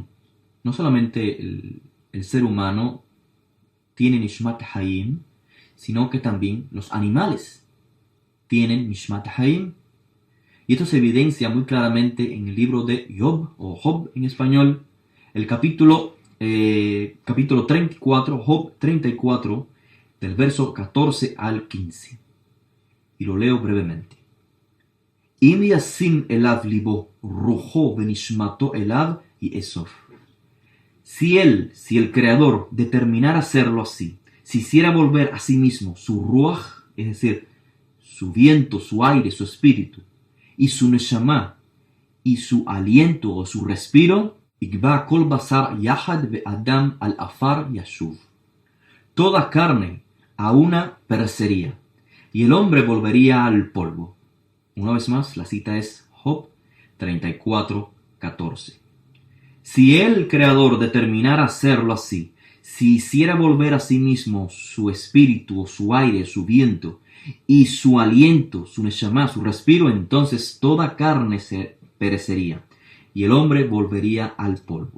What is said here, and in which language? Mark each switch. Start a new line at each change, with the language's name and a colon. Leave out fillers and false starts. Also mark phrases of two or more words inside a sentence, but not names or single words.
Spanish: No solamente el ser humano tiene
Hebrew: נשמת חיים,
Spanish: sino que también los animales tienen
Hebrew: נשמת חיים.
Spanish: Y esto se evidencia muy claramente en el libro de Job, o Job en español, el capítulo 34, Job 34, del verso 14 al 15. Y lo leo brevemente.
Hebrew: אם ישים אליו לבו, רוחו ונשמתו אליו יאסף.
Spanish: Si el Creador determinara hacerlo así, si hiciera volver a sí mismo su ruach, es decir, su viento, su aire, su espíritu, y su neshama, y su aliento o su respiro,
Hebrew: יגוע כל בשר יחד ואדם על עפר ישוב.
Spanish: Toda carne a una perecería, y el hombre volvería al polvo. Una vez más, la cita es Job 34, 14. Si el Creador determinara hacerlo así, si hiciera volver a sí mismo su espíritu, su aire, su viento, y su aliento, su neshama, su respiro, entonces toda carne se perecería, y el hombre volvería al polvo.